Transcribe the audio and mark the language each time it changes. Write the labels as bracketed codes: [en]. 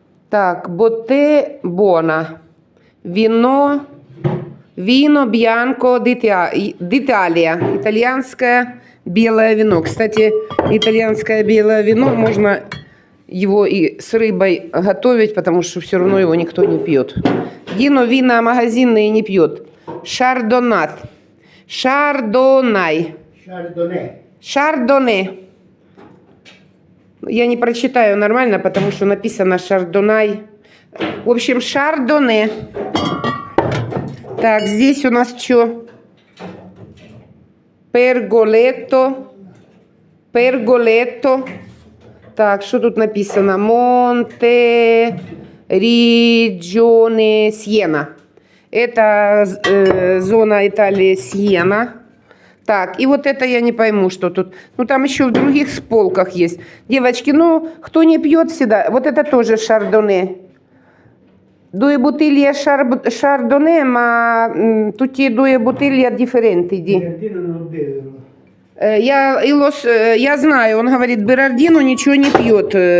[ru] Так, Botte Buona. Вино Bianco d'Italia. Итальянское белое вино. Кстати, итальянское белое вино, можно его и с рыбой готовить, потому что все равно его никто не пьет. Дино вина магазинные не пьет. Шардонат. Шардонай. Chardonnay. Шардоне. Я не прочитаю нормально, потому что написано шардонай. В общем, шардоне. Так, здесь у нас что? Перголетто. Перголетто. Так, что тут написано? Монте Риджоне Сьена. Это зона Италии Сьена. Так, и вот это я не пойму, что тут. Ну, там еще в других полках есть. Девочки, ну, кто не пьет всегда, вот это тоже шардоне. [it] Due bottiglie Chardonnay, ma tutti e due bottiglie differenti. Berardino non bevono. [ru] Я знаю, он говорит, Берардино ничего не пьет.